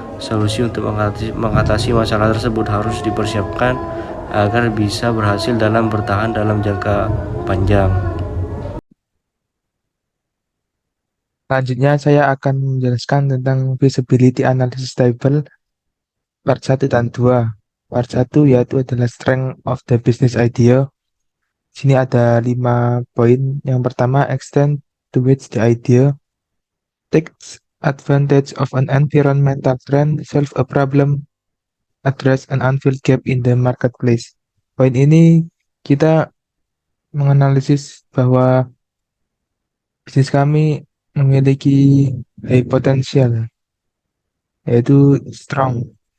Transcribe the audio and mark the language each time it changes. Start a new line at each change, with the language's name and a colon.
Indonesian: Solusi untuk mengatasi masalah tersebut harus dipersiapkan agar bisa berhasil dalam bertahan dalam jangka panjang. Selanjutnya saya akan menjelaskan tentang
English: feasibility analysis table part 1
Indonesian: dan 2.
English: Part 1
Indonesian: yaitu adalah
English: strength of the business idea.
Indonesian: Sini ada 5 poin. Yang pertama,
English: extent to which the idea takes advantage of an environmental trend, solve a problem, address an unfilled gap in the marketplace.
Indonesian: Poin ini kita menganalisis bahwa bisnis kami memiliki
English: high potential,
Indonesian: yaitu strong.